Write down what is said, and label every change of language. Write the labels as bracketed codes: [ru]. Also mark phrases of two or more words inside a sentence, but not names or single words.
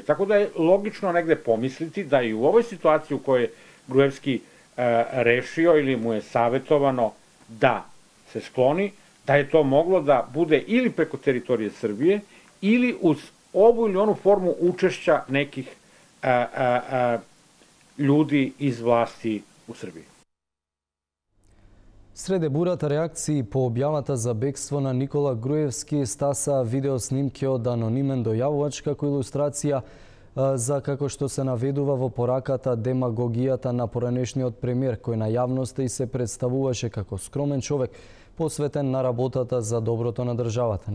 [sr] Tako da je logično negde pomisliti da i u ovoj situaciji u kojoj Gruevski rešio ili mu je savjetovano da se skloni, da je to moglo da bude ili preko teritorije Srbije ili uz ovu ili onu formu učešća nekih ljudi iz vlasti u Srbiji. [mk] Среде бурата реакции по објавата за бегство на Никола Груевски стаса видеоснимки од анонимен дојавувач како илустрација за како што се наведува во пораката демагогијата на поранешниот премиер, кој на јавноста и се представуваше како скромен човек, посветен на работата за доброто на државата.